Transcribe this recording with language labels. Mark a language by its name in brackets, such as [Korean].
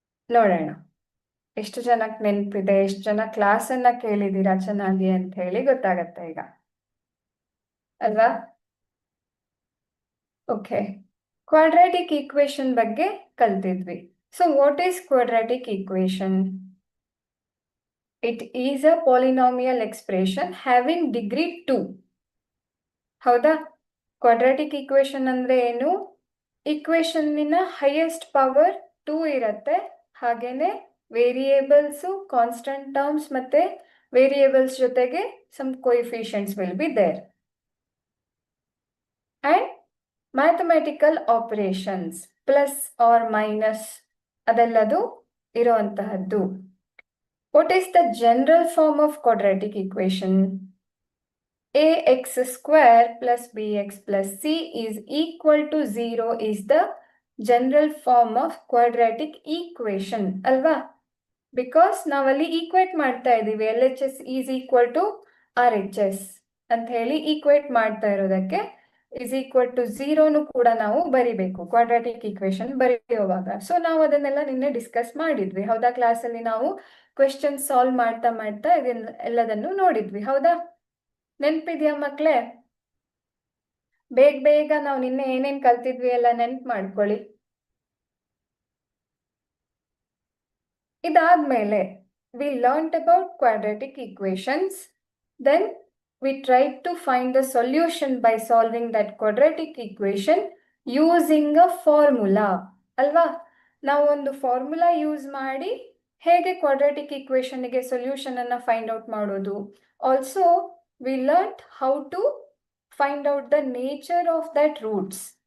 [Kannada] ನೋಡೋಣ ಎಷ್ಟು ಜನಕ್ಕೆ ನೆನಪಿದೆ, ಎಷ್ಟು ಜನ ಕ್ಲಾಸನ್ನ ಕೇಳಿದ್ದೀರಾ ಚೆನ್ನಾಗಿ ಅಂತ ಹೇಳಿ ಗೊತ್ತಾಗತ್ತೆ ಈಗ ಅಲ್ವಾ? ಓಕೆ, ಕ್ವಾಡ್ರಾಟಿಕ್ ಈಕ್ವೇಶನ್ ಬಗ್ಗೆ ಕಲ್ತಿದ್ವಿ. [English] So what is quadratic equation? It is a polynomial expression having degree 2. [Kannada] ಹೌದಾ? ಕ್ವಾಡ್ರಾಟಿಕ್ ಈಕ್ವೇಶನ್ ಅಂದ್ರೆ ಏನು? ಈಕ್ವೇಶನ್ನಿನ ಹೈಯೆಸ್ಟ್ ಪವರ್ 2 ಇರುತ್ತೆ. ಹಾಗೇನೆ ವೇರಿಯೇಬಲ್ಸು, ಕಾನ್ಸ್ಟಂಟ್ ಟರ್ಮ್ಸ್ ಮತ್ತೆ ವೇರಿಯೇಬಲ್ಸ್ ಜೊತೆಗೆ [English] Some coefficients will be there. And mathematical operations plus or minus [Kannada] ಅದೆಲ್ಲದು ಇರುವಂತಹದ್ದು. [English] What is the general form of quadratic equation? Ax square plus bx plus c is equal to 0 is the general form of quadratic equation ಅಲ್ವಾ? [Kannada] Because ನಾವಲ್ಲಿ equate ಮಾಡ್ತಾ ಇದ್ದೀವಿ. [English] LHS is equal to RHS [Kannada] ಅಂತ ಹೇಳಿ equate ಮಾಡ್ತಾ ಇರೋದಕ್ಕೆ [English] is equal to 0 [Kannada] ಕೂಡ ನಾವು ಬರಿಬೇಕು ಕ್ವಾಡ್ರಾಟಿಕ್ ಈಕ್ವೇಶನ್ ಬರೆಯುವಾಗ. ಸೊ ನಾವು ಅದನ್ನೆಲ್ಲ ನಿನ್ನೆ ಡಿಸ್ಕಸ್ ಮಾಡಿದ್ವಿ ಹೌದಾ? ಕ್ಲಾಸಲ್ಲಿ ನಾವು ಕ್ವೆಶ್ಚನ್ ಸಾಲ್ವ್ ಮಾಡ್ತಾ ಮಾಡ್ತಾ ಎಲ್ಲದನ್ನು ನೋಡಿದ್ವಿ ಹೌದಾ? ನೆನ್ಪಿದ್ಯಾ ಮಕ್ಳೇ? ಬೇಗ ಬೇಗ ನಾವು ನಿನ್ನೆ ಏನೇನ್ ಕಲ್ತಿದ್ವಿ ಎಲ್ಲ ನೆನ್ಪು ಮಾಡ್ಕೊಳ್ಳಿ. [English] ಇದಾದ್ಮೇಲೆ we learnt about quadratic equations. Then we tried to find the solution by solving that quadratic equation using a formula ಅಲ್ವಾ? [Kannada] ನಾವು ಒಂದು ಫಾರ್ಮುಲಾ ಯೂಸ್ ಮಾಡಿ ಹೇಗೆ ಕ್ವಾಡ್ರಾಟಿಕ್ ಈಕ್ವೇಶನ್ಗೆ ಸೊಲ್ಯೂಷನ್ ಅನ್ನ ಫೈಂಡ್ ಔಟ್ ಮಾಡೋದು. [English] Also we learn how to find out the nature of that roots.